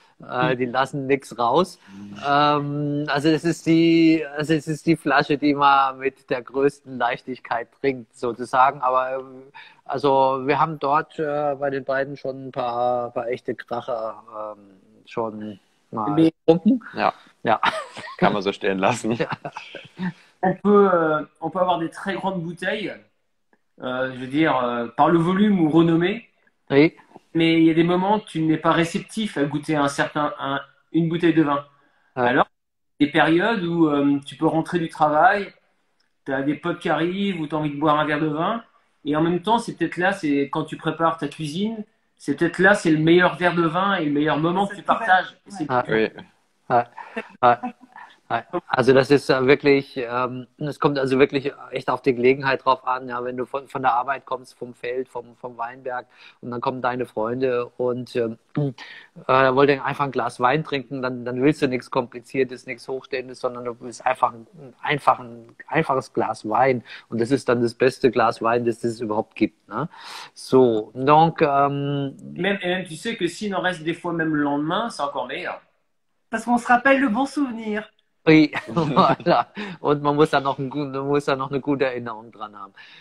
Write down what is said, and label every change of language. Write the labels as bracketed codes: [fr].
[de] Die lassen nichts raus. Also es ist die Flasche, die man mit der größten Leichtigkeit trinkt, sozusagen. Aber also wir haben dort bei den beiden schon ein paar echte Kracher schon mal getrunken. Ja. Ja. Kann man so stehen lassen. Ja. [fr] On peut avoir des très grandes bouteilles, je veux dire, par le volume ou renommée. Oui. Mais il y a des moments où tu n'es pas réceptif à goûter une bouteille de vin. Ouais. Alors, des périodes où tu peux rentrer du travail, tu as des potes qui arrivent ou tu as envie de boire un verre de vin. Et en même temps, c'est peut-être là, c'est quand tu prépares ta cuisine, c'est peut-être là, c'est le meilleur verre de vin et le meilleur moment que tu partages. C'est Oui. [de] Also das ist wirklich, es kommt also wirklich echt auf die Gelegenheit drauf an, ja, wenn du von der Arbeit kommst, vom Feld, vom Weinberg und dann kommen deine Freunde und wollen einfach ein Glas Wein trinken, dann willst du nichts Kompliziertes, nichts Hochstehendes, sondern du willst einfach ein einfaches Glas Wein und das ist dann das beste Glas Wein, das es überhaupt gibt. Ne? So, [fr] donc... même, tu sais que s'il en reste des fois même le lendemain, c'est encore meilleur. Parce qu'on se rappelle le bon souvenir. Oui, voilà. [de] Und man muss da noch eine gute Erinnerung dran haben.